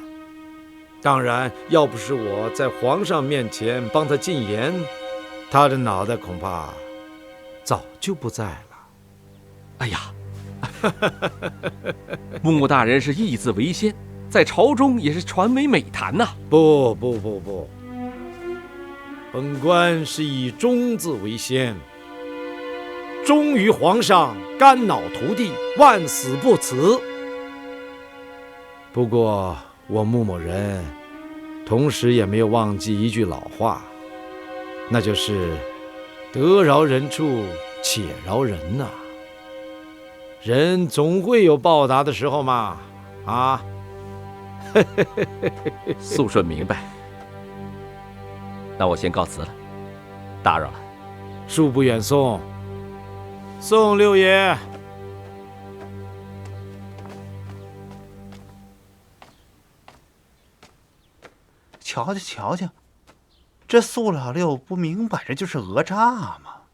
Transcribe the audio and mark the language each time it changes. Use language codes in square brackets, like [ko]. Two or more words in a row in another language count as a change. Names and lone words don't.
[zh] 當然，要不是我在皇上面前幫他進言，他的腦袋恐怕早就不在了。哎呀，穆大人是義字為先，在朝中也是傳為美談吶。不，本官是以忠字為先，忠於皇上，肝腦塗地，萬死不辭。不過我穆某人同時也沒有忘記一句老話，那就是得饒人處且饒人吶。人總會有報答的時候嘛，啊。肅順明白，那我先告辭了，打擾了。恕不遠送，送六爺。瞧瞧，這蘇老六不明擺着就是訛詐嗎？